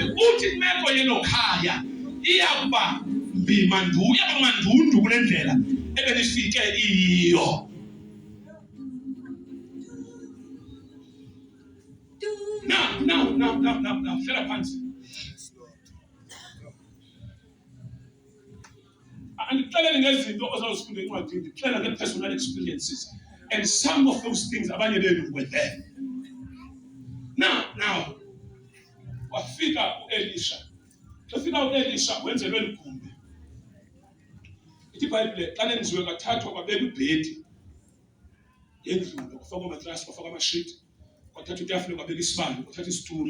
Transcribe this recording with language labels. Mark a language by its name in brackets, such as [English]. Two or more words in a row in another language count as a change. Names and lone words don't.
[Xhosa] Uthi imeko yelo khaya iyakuba mandundu kule ndlela ebelifike iyo. Now, fela phansi. Andixelele ngezinto ozawuzifunda encwadini, ndixelela nge- [English] personal experiences, and some of those things [Xhosa] abanye benu [English] were there. [Xhosa] Now, wafika uElisha. Wafika uElisha wenzelwe ligumbi. Ithi iBhayibhile xa lenziwe kathathwa kwabekwa ibhedi endlini, kwafakwa amatrasi, kwafakwa amashiti, kwathatha itafile, kwabekwa isibane, kwathatha isitulo.